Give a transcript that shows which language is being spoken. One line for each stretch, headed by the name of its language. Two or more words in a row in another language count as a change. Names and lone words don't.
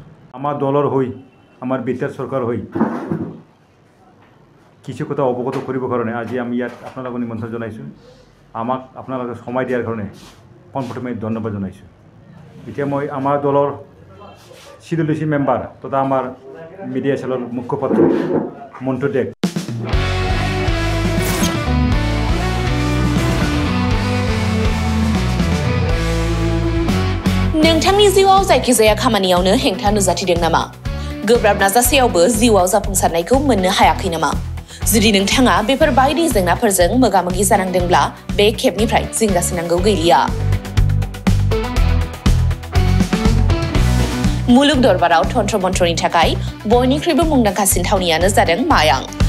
Assamese: আমাৰ দলৰ হৈ আমাৰ BTR চৰকাৰ হৈ কিছু কথা অৱগত কৰিবৰ কাৰণে আজি আমি ইয়াত আপোনালোকক নিমন্ত্ৰণ জনাইছোঁ। আমাক আপোনালোকে সময় দিয়াৰ কাৰণে পোনপ্ৰথমে ধন্যবাদ জনাইছোঁ এতিয়া মই আমাৰ দলৰ CWC মেম্বাৰ তথা আমাৰ মিডিয়া চেলৰ মুখপাত্ৰ মন্টু ডেক
Bodo: नोंथांनि जिउआव जायखिजाया खामानियावनो हेंथा नुजाथिदों नामा गोब्राब नाजासेयावबो जिउआव जाफुंसारनायखौ मोननो हायाखै नामा जुदि नोंथाङा बेफोर बायदि जेंनाफोरजों मोगा-मोगि जानांदोंब्ला बे खेबनिफ्राय जिंगासिनांगौ गैलिया मुलुग दरबाराव तन्त्र मन्त्रनि थाखाय बयनिख्रुइबो मुंदांखासिन थावनियानो जादों मायां